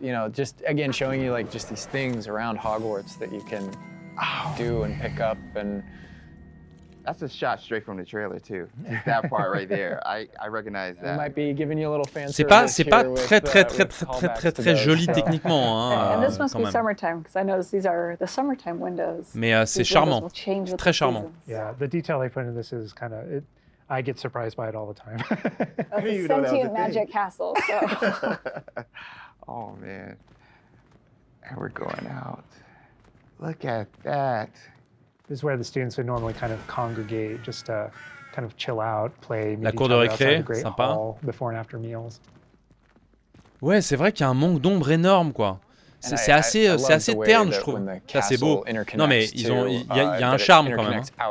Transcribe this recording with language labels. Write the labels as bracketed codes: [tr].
[en] You know, just again showing you like just these things around Hogwarts that you can do and pick up and. That's a shot straight from the trailer too. Just that part right there. I recognize that. Might be giving you a little fan [fr] c'est pas très joli techniquement, hein. [en] And this must be summertime because I noticed these are the summertime windows. [fr] Mais c'est charmant. Très charmant. [en] Yeah, the detail they put into this is kind of it. I get surprised by it all the time. That's a sentient magic castle. So. Oh man. And we're going out. Look at that. This is where the students would normally kind of congregate, just to kind of chill out, play. [fr] La cour de récré, sympa. [en] Before and after meals. [fr] Ouais, c'est vrai qu'il y a un manque d'ombre énorme, quoi. C'est assez terne, je trouve. Ça, c'est beau. Non, mais il y a un charme quand même.